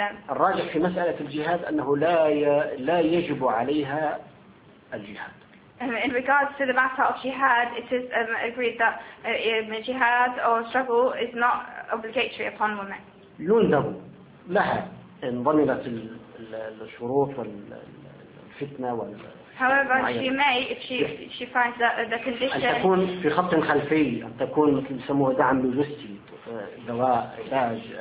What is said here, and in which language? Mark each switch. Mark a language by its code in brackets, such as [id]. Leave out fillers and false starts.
[ar] الراجح في مسألة الجهاد أنه لا يجب عليها الجهاد. [en] In regards to the matter of jihad, it is agreed that jihad or struggle is not obligatory upon women. [ar] يندب لها إن ضمنت الشروط والفتنة وال. [en] However, she may, if she finds that the condition. [ar] أن تكون في خط خلفي، أن تكون مثل يسموها دعم لوجستي، دواء، علاج.